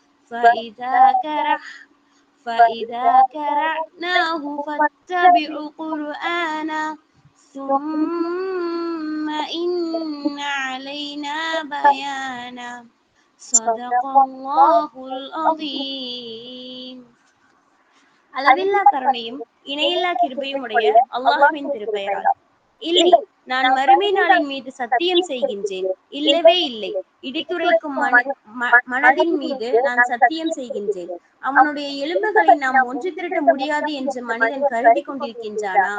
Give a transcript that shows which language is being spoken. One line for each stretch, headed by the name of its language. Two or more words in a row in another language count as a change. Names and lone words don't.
Arabic: فإذا قرأناه فاتبع قرآنه ثم إن علينا بيانا صدق الله العظيم.
Tamil: அளவில்லா கருணையும் இணையில்லா கிருபையும் உடைய அல்லாஹ்வின் திருப்பெயரால். இல்லை, நான் மறுமை நாளின் மீது சத்தியம் செய்கின்றேன். இல்லவே இல்லை. இடித்துரைக்கும் மனதின் மீது நான் சத்தியம் செய்கின்றேன். அவனுடைய எலும்புகளை நாம் ஒன்று திரட்ட முடியாது என்று மனிதன் கருதி கொண்டிருக்கின்றானா?